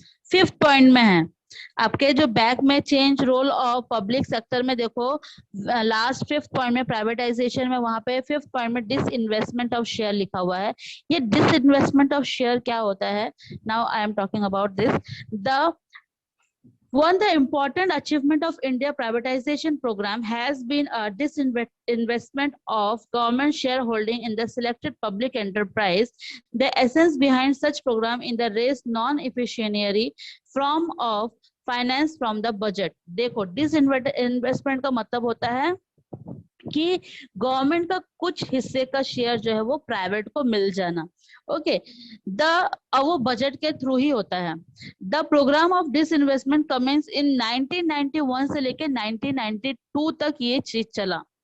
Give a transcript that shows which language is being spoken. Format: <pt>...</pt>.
<hi>Fifth point में है आपके जो बैक में,</hi> <en>change role of public sector</en> <hi>में. देखो लास्ट फिफ्थ पॉइंट में प्राइवेटाइजेशन में, वहां पे फिफ्थ पॉइंट में डिसइन्वेस्टमेंट ऑफ शेयर लिखा हुआ है. ये डिसइन्वेस्टमेंट ऑफ शेयर क्या होता है?</hi> <en>Now I am talking about this. The important achievement of India privatization program has been a disinvestment of government shareholding in the selected public enterprise. The essence behind such program in the raise non-efficiency from of finance from the budget.</en> <hi>देखो disinvestment का मतलब होता है कि government का कुछ हिस्से का शेयर जो है वो प्राइवेट को मिल जाना. ओके, वो बजट के थ्रू ही होता है.</hi> <en>the program of disinvestment commences in</en> <hi>1991 से लेके 1992 तक ये चीज चला.</hi>